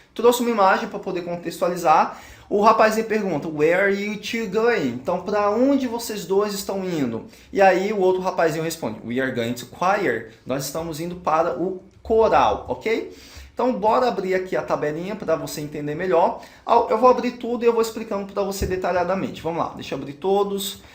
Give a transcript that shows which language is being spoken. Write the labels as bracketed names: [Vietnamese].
[Portuguese] trouxe uma imagem para poder contextualizar. O rapazinho pergunta, [English] where are you two going? [Portuguese] Então, para onde vocês dois estão indo? E aí o outro rapazinho responde, [English] we are going to choir. [Portuguese] Nós estamos indo para o coral, ok? Então, bora abrir aqui a tabelinha para você entender melhor. Eu vou abrir tudo e eu vou explicando para você detalhadamente. Vamos lá, deixa eu abrir todos.